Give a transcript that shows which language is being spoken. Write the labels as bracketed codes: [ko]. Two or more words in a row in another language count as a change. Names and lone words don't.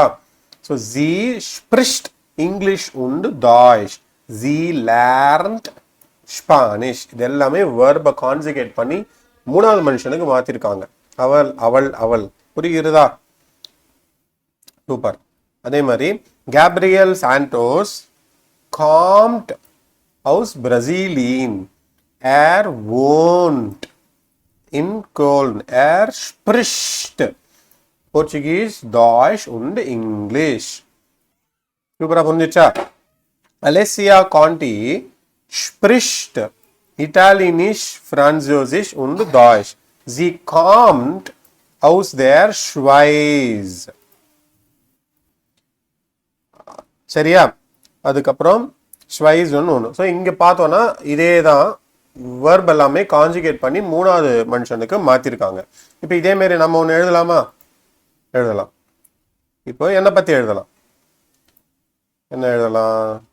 [de] So sie spricht Englisch und Deutsch. Sie lernt Spanisch. [ta] இது எல்லாமே வேர்பை கான்ஜுகேட் பண்ணி 3வது மனுஷனுக்கு மாற்றிருக்காங்க. அவள் அவள் அவள். புரிகிறதா? சூப்பர். அதே மாதிரி [de] கேப்ரியல் சாண்டோஸ் calmed aus Brasilien. Er wohnt in Köln. Er spricht Portugies, Deutsch und English. [ta] Super, புரிஞ்சுச்சா? [de] Alessia Conti spricht Italienisch, Französisch und Deutsch. Sie kommt aus der Schweiz. [ta] சரியா? அதுக்கப்புறம் ஸ்வைஸ் ஒன்று. ஸோ இங்கே பார்த்தோன்னா இதே தான் வேர்ப் எல்லாமே கான்ஜுகேட் பண்ணி 3வது மனுஷனுக்கு மாற்றிருக்காங்க. இப்போ இதேமாரி நம்ம ஒன்று எழுதலாமா? எழுதலாம். இப்போ என்னை பற்றி எழுதலாம். என்ன எழுதலாம்?